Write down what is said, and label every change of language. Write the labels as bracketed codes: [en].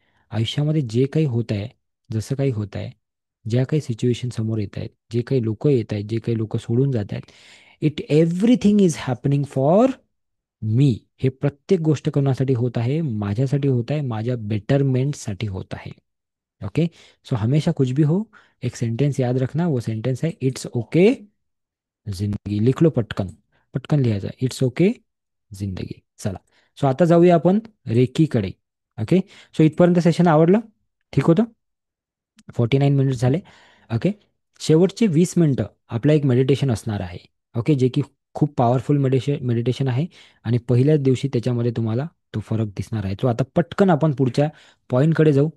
[mr] आयुष्यामध्ये जे काही होत आहे, जसं काही होत आहे, ज्या काही सिच्युएशन समोर येत आहेत, जे काही लोक येत आहेत, जे काही लोक सोडून जात आहेत, [en] It everything is happening for me. [mr] हे प्रत्येक गोष्ट कोणासाठी होत आहे? माझ्यासाठी होत आहे, माझ्या बेटरमेंटसाठी होत आहे. [en] Okay? [hi] सो हमेशा कुछ भी हो, एक सेंटेंस याद रखना. वो सेंटेंस है, इट्स ओके जिंदगी. [mr] लिख लो पटकन. पटकन लिहायचं. इट्स ओके जिंदगी. चला. सो आता जाऊया आपण रेकीकडे. ओके? सो इथपर्यंत सेशन आवडलं? ठीक होतं? 49 मिनिट्स झाले. ओके? शेवटचे 20 मिनिटं आपलं एक मेडिटेशन असणार आहे. ओके? जे की खूप पॉवरफुल मेडिटेशन आहे, आणि पहिल्याच दिवशी त्याच्यामध्ये तुम्हाला तो फरक दिसणार आहे. सो आता पटकन आपण पुढच्या पॉईंटकडे जाऊ.